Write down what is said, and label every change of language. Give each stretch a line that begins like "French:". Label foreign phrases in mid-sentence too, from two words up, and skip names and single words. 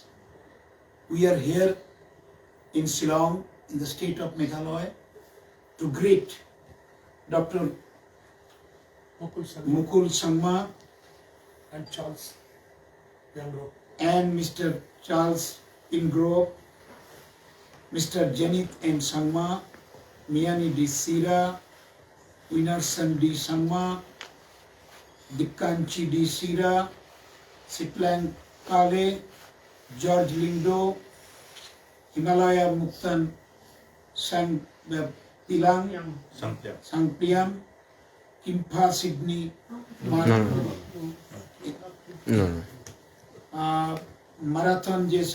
English: We are here in Shillong, in the state of Meghalaya, to greet Dr. Mukul Sangma And Charles Pingro. and Mr. Charles Pingro, Mr. Janit M. Sangma, Miani D. Sira, Winarson D. Sangma, Dikkanchi D. Sira, Sitlang Kale, George Lindo, Himalaya Muktan Sang Tilang, Sangpiam, Kimpha Sydney, Marathon J.